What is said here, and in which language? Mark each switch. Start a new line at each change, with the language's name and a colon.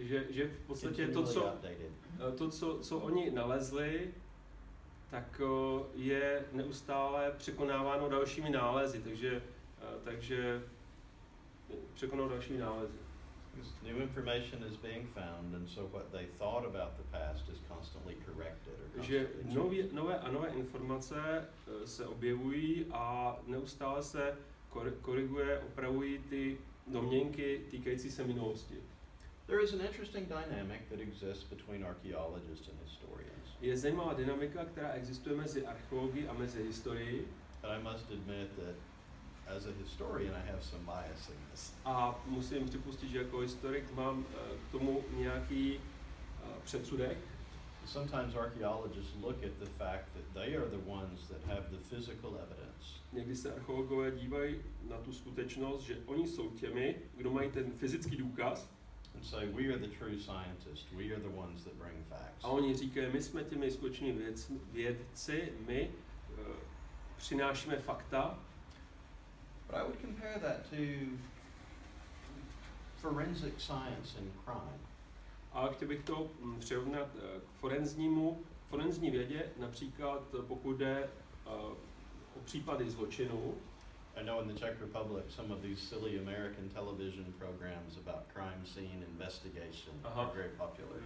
Czech: Že v podstatě to, co oni nalezli, tak je neustále překonáváno dalšími nálezy, takže překonou dalšími nálezy.
English: New information is being found, and so what they thought about the past is constantly corrected or constantly
Czech: nové informace se objevují a neustále se opravují ty domněnky týkající se minulosti.
English: There is an interesting dynamic that exists between archaeologists and historians.
Czech: Je zajímavá dynamika, která existuje mezi archeologií a mezi historií.
English: And I must admit that as a historian I have some bias in this.
Czech: A musím připustit, že jako historik mám k tomu nějaký předsudek.
English: Sometimes archaeologists look at the fact that they are the ones that have the physical evidence.
Czech: Někdy se archeologové dívají na tu skutečnost, že oni jsou těmi, kdo mají ten fyzický důkaz.
English: And say we are the true scientists, we are the ones that bring facts.
Czech: A oni říkají, my jsme těmi skutečnými vědci, my přinášíme fakta.
English: But I would compare that to forensic science and crime.
Czech: A chtěl bych to přirovnat k forenzní vědě, například pokud jde o případy zločinu.
English: I know in the Czech Republic some of these silly American television programs about crime scene investigation are very popular.